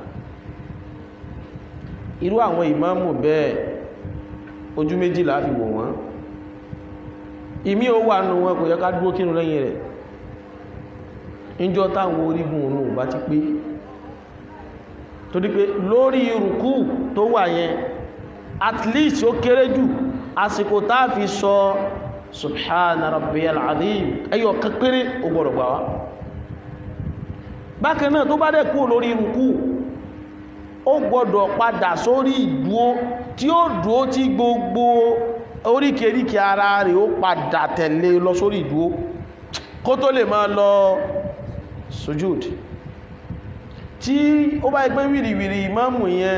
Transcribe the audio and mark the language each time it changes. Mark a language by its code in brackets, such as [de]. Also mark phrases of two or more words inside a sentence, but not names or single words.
[yo] irú àwọn ìmáàmù bẹ́ẹ̀ ojú méjì la fi wò wọ́n ìmí ó wà nù wọn kò yẹ ká dúró kírun lẹ́yìn rẹ̀ níjọ́ táwọn orígun òun bá ti pé torí pé lórí rùkú tó wà yẹn [en] at least [yo] ó kéré jù àsìkò tá fi sọ [ar] سبحان ربي العظيم [yo] ẹyọ kékeré ó gbọ́dọ̀ gbà wá bákan náà tó bá dẹ̀ kú lórí rùkú ó gbọ́dọ̀ padà sórí ìdúó tí ó dúó tí gbogbo oríkèríkè ara rẹ̀ ó padà tẹ̀lé lọ sórí ìdúó kó tó lè máa lọ sujúd tí ó bá ẹgbẹ́ wìrìwìrì ìmáàmù yẹn